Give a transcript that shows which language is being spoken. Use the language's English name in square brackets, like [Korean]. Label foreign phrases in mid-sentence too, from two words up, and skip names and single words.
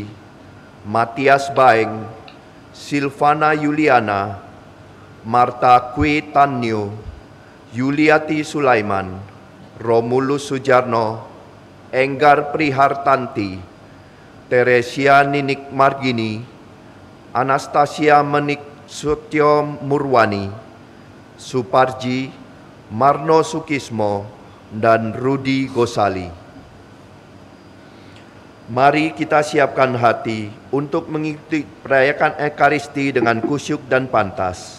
[Indonesian] Matias Baeng, Silvana Yuliana, Marta Kwi Tanyo, Yuliati Sulaiman, Romulus Sujarno, Enggar Prihartanti, Teresia Ninik Margini, Anastasia Menik Sutyo Murwani, Suparji, Marno Sukismo, dan Rudi Gosali. Mari kita siapkan hati untuk mengikuti perayaan Ekaristi dengan kusyuk dan pantas.